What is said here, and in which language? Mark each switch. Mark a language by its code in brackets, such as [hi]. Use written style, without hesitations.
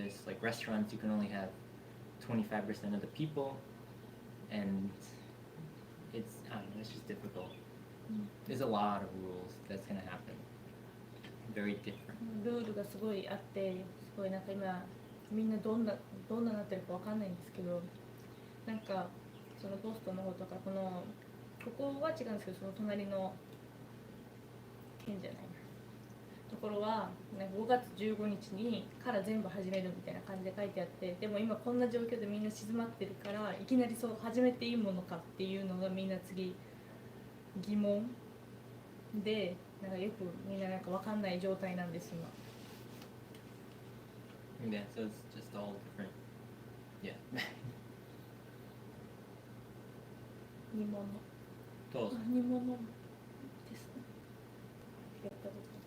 [en] Like restaurants, you can only have 25% of the people, and it's, I don't know, it's just difficult. There's a lot of rules that's gonna happen. Very different. [ja] ルールがすごいあって、すごいなんか今みんなどんななってるかわかんないんですけど、なんかそのボストンの方とかここは違うんですけど、その隣の県じゃないところはなんか5月15日にから全部始めるみたいな感じで書いてあって、でも今こんな状況でみんな静まってるからいきなりそう始めていいものかっていうのがみんな次疑問で、なんかよくみんななんかわかんない状態なんです今。 [en] Yeah, so it's just all different. Yeah. [ja] 煮物。どうぞ。煮物ですね。やったこと。